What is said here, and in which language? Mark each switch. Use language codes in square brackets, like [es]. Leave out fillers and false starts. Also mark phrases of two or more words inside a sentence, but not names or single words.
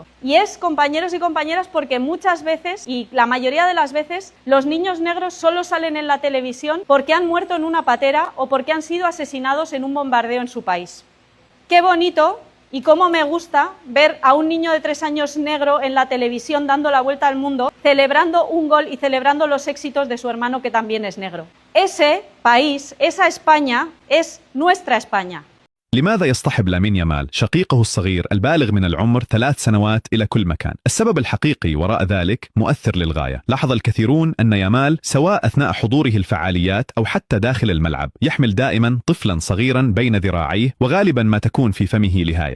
[es] Y es, compañeros y compañeras, porque muchas veces, y la mayoría de las veces, los niños negros solo salen en la televisión porque han muerto en una patera o porque han sido asesinados en un bombardeo en su país. Qué bonito y cómo me gusta ver a un niño de 3 años negro en la televisión dando la vuelta al mundo, celebrando un gol y celebrando los éxitos de su hermano que también es negro. Ese país, esa España, es nuestra España. [ar] لماذا يصطحب لامين يامال شقيقه الصغير البالغ من العمر 3 سنوات إلى كل مكان؟ السبب الحقيقي وراء ذلك مؤثر للغاية. لاحظ الكثيرون أن يامال سواء أثناء حضوره الفعاليات أو حتى داخل الملعب يحمل دائما طفلا صغيرا بين ذراعيه وغالبا ما تكون في فمه لهاية.